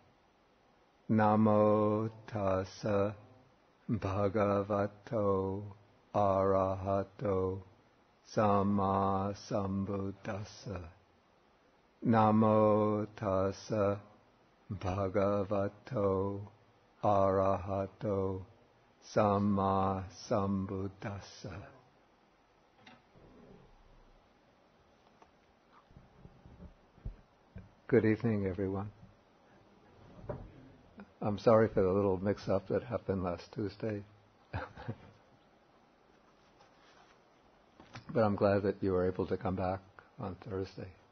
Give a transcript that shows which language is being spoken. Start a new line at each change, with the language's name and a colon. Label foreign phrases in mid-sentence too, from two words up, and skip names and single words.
Pali: Namo tassa bhagavato arahato samma sambuddhassa. Namo tassa bhagavato arahato samma sambuddhassa.
English: Good evening, everyone. I'm sorry for the little mix-up that happened last Tuesday. But I'm glad that you were able to come back on Thursday.